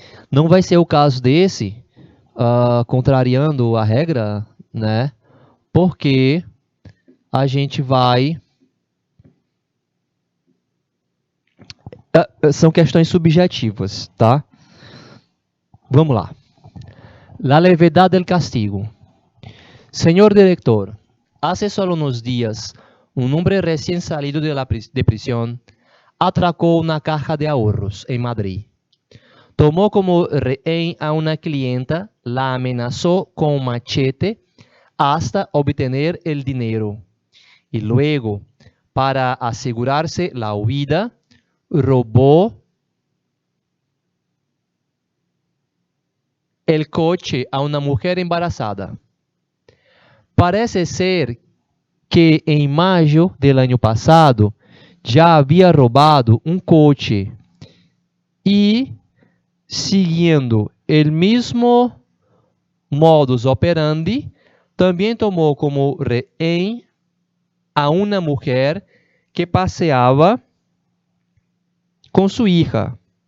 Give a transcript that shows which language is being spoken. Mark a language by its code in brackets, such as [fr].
[pt] Não vai ser o caso desse, contrariando a regra, né? Porque a gente vai... são questões subjetivas, tá? Vamos lá. [es] La levedad del castigo. Señor director, hace solo unos días, un hombre recién salido de prisión atracó una caja de ahorros en Madrid. Tomó como rehén a una clienta, la amenazó con un machete hasta obtener el dinero. Y luego, para asegurarse la huida, robó el coche a una mujer embarazada. Parece ser [pt] que em maio del ano passado já havia roubado um coche e, seguindo o mesmo modus operandi, também tomou como rehém a uma mulher que passeava com sua [es] hija.